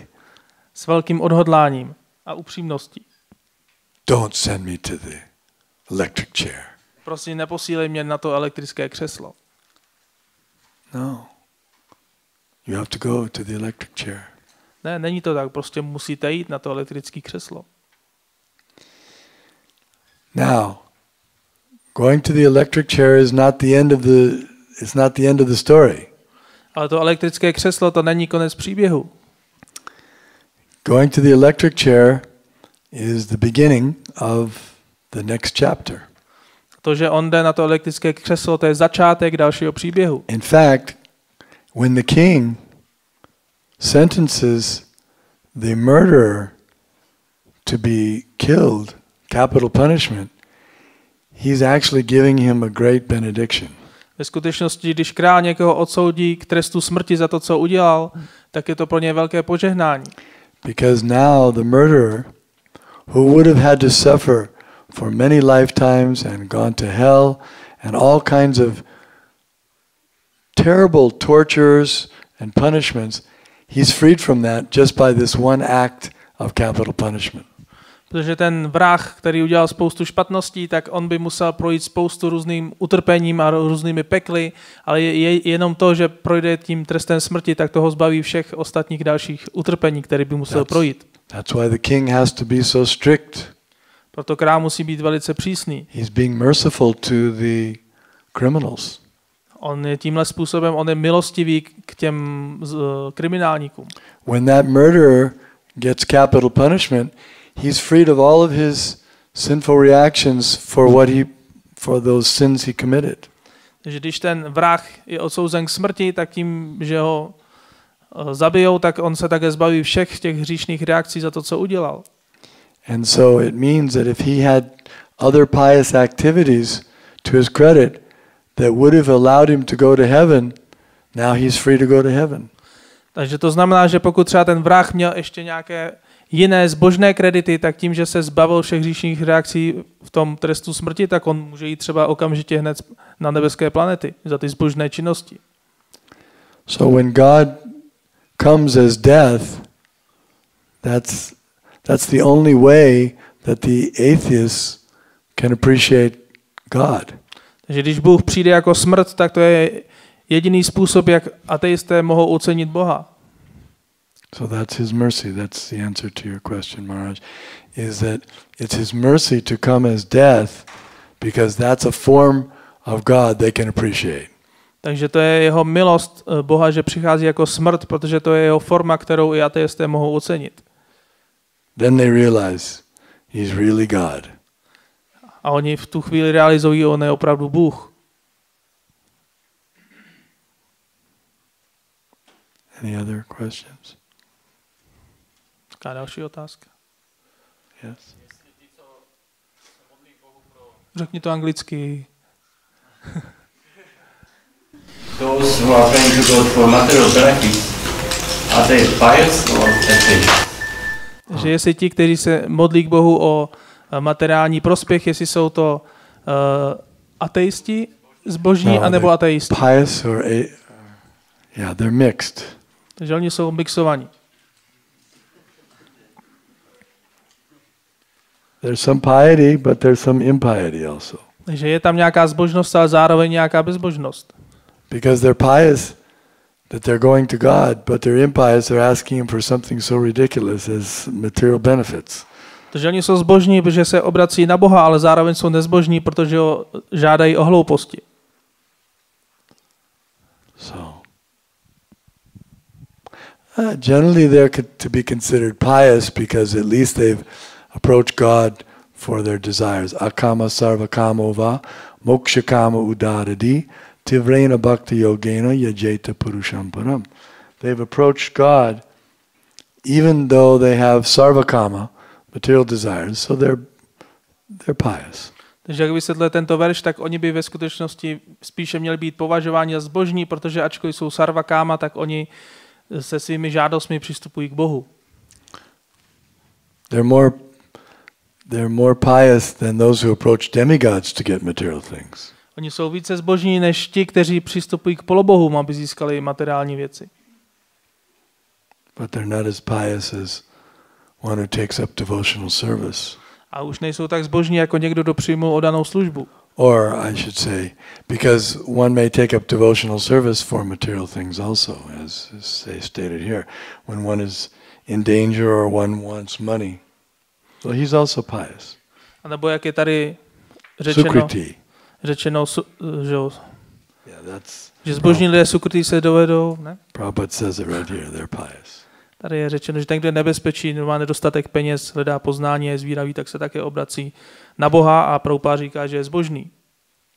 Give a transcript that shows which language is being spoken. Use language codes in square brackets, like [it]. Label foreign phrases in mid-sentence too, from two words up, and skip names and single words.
[cs] S velkým odhodláním a upřímností. [en] Don't send me to the electric chair. [cs] Prosím, neposílej mě na to elektrické křeslo. [en] No. You have to go to the electric chair. [cs] Ne, není to tak, prostě musíte jít na to elektrické křeslo. [en] Now, going to the electric chair is not the end of the story. [cs] Ale to elektrické křeslo, to není konec příběhu. [en] Going to the electric chair is the beginning of the next chapter. [cs] to, že on jde na to elektrické křeslo, to je začátek dalšího příběhu. [en] In fact, when the king sentences the murderer to be killed, capital punishment, he's actually giving him a great benediction. [cs] Ve skutečnosti, když král někoho odsoudí k trestu smrti za to, co udělal, tak je to pro ně velké požehnání. [en] Because now the murderer, who would have had to suffer for many lifetimes and gone to hell and all kinds of terrible tortures and punishments, he's freed from that just by this one act of capital punishment. [cs] Protože ten vrah, který udělal spoustu špatností, tak on by musel projít spoustu různým utrpením a různými pekly, ale je jenom to, že projde tím trestem smrti, tak toho zbaví všech ostatních dalších utrpení, které by musel projít. [en] That's why the king has to be so strict. [cs] Proto král musí být velice přísný. [en] He's being merciful to the criminals. [cs] On je tímhle způsobem, on je milostivý k těm kriminálníkům. [en] When that murderer gets capital punishment, he's freed of all of his sinful reactions for those sins he committed. [cs] Takže když ten vrah je odsouzen k smrti, tak tím, že ho zabijou, tak on se také zbaví všech těch hříšných reakcí za to, co udělal. [en] And so it means that if he had other pious activities to his credit that would have allowed him to go to heaven, now he's free to go to heaven. [cs] Takže to znamená, že pokud třeba ten vrah měl ještě nějaké jiné zbožné kredity, tak tím, že se zbavil všech hříšných reakcí v tom trestu smrti, tak on může jít třeba okamžitě hned na nebeské planety za ty zbožné činnosti. [en] So when God comes as death, that's the only way that the atheists can appreciate God. [cs] Takže když Bůh přijde jako smrt, tak to je jediný způsob, jak ateisté mohou ocenit Boha. [en] So that's his mercy. That's the answer to your question, Maharaj, is that it's his mercy to come as death because that's a form of God they can appreciate. [cs] Takže to je jeho milost Boha, že přichází jako smrt, protože to je jeho forma, kterou i ateisté mohou ocenit. [en] Then they realize he's really God. [cs] A oni v tu chvíli realizují, on je opravdu Bůh. [en] Any other questions? [cs] Jaká další otázka? [en] Yes. [cs] Řekni to anglicky. [en] Those who are trying to go for material benefits, are they pious or atheists? [cs] Že jestli ti, kteří se modlí k Bohu o materiální prospěch, jestli jsou to ateisti, zbožní, anebo ateisti. [en] Pious or yeah, they're mixed. [cs] Takže oni jsou mixovaní. [en] There's some piety, but there's some impiety also. [cs] Takže je tam nějaká zbožnost, ale zároveň nějaká bezbožnost. [en] Because they're pious that they're going to God, but they're impious, they're asking him for something so ridiculous as material benefits. [cs] Takže oni jsou zbožní, protože se obrací na Boha, ale zároveň jsou nezbožní, protože ho žádají o hlouposti. [en] So, generally they're to be considered pious because at least they've approached God for their desires. [sa] Akama sarva kamova, moksha kama udaradi, tivrena bhakti yogena yajeta purusham param. [en] They've approached God even though they have [sa] sarva kama, [en] material desires, so they're pious. [cs] Takže jak vysvětluje tento verš, tak oni by ve skutečnosti spíše měli být považováni za zbožní, protože ačkoliv jsou sarvakáma, tak oni se svými žádostmi přistupují k Bohu. [en] They're more pious than those who approach demigods to get material things. [cs] Oni jsou více zbožní než ti, kteří přistupují k polobohům, aby získali materiální věci. [en] But they're not as pious as one who takes up devotional service. [cs] A už nejsou tak zbožní jako někdo, kdo přijmul oddanou službu. [en] Or I should say, because one may take up devotional service for material things also, as stated here. When one is in danger or one wants money. So he's also pious. [cs] A nebo jak je tady řečeno že zbožní lidé sukriti se dovedou, ne? [en] Prabhupada says it right here, they're pious. [cs] Tady je řečeno, že ten, kdo je nebezpečí, má nedostatek peněz, hledá poznání, je zvíravý, tak se také obrací na Boha a Prabhupada říká, že je zbožný.